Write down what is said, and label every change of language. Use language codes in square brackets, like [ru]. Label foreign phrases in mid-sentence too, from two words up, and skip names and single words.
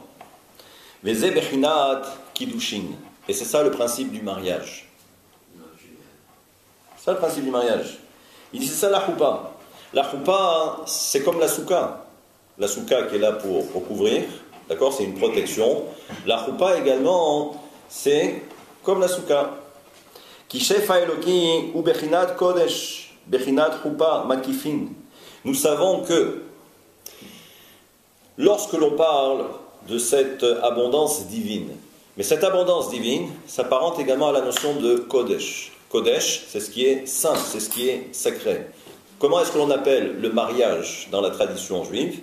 [he] וזה בחינת קידושין. [fr] Et c'est ça le principe du mariage. C'est ça le principe du mariage. Il dit c'est ça la choupa. La choupa, c'est comme la souka. La souka qui est là pour recouvrir, d'accord, c'est une protection. La choupa également, c'est comme la souka. [he] כי שפע אלוקי הוא בחינת קודש בחינת חופה מקיפין. [fr] Nous savons que lorsque l'on parle de cette abondance divine, mais cette abondance divine s'apparente également à la notion de Kodesh. Kodesh, c'est ce qui est saint, c'est ce qui est sacré. Comment est-ce que l'on appelle le mariage dans la tradition juive?